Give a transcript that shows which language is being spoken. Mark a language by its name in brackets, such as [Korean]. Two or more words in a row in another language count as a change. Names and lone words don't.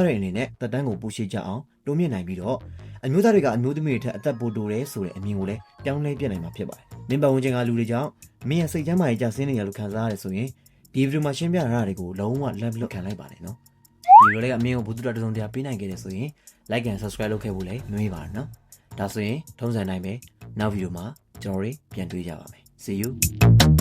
[Burmese] တွေအနေနဲ့တက်တန်းကိုပိုရှိကြအောင်တိုးမြင့်နိုင်ပြီးတော့အမျိုးသားတွေကအမျိုးသမီးတွေထက်အသက်ပိုတိုတယ်ဆိုတဲ့အမြင်ကိုလည်းပြောင်းလဲပြနိုင်မှာဖြစ်ပါတယ်မင်းပတ်ဝန်းကျင်ကလူတွေကြောင့်မင်းရဲ့စိတ်ကျန်းမာရေးကျဆင်းနေရလို့ခံစားရတယ်ဆိုရင်ဒီဗီဒီယိုမှာရှင်းပြထားတာတွေကိုလုံးဝလက်လွတ်ခံလိုက်ပါနဲ့နော်ဒီဗီဒီယိုလေးကအမင်းကိုဘုသူတတစုံတရာပေးနိုင်ခဲ့တယ်ဆိုရင် [English] like and subscribe [Burmese] လုပ်ခဲ့ဖို့လည်းမမေ့ပါနဲ့နော်ဒါဆိုရင်ထုံးစံတိုင်းပဲနောက်ဗီဒီယိုမှာကျွန်တော်တို့ပြန်တွေ့ကြပါမယ် [English] see you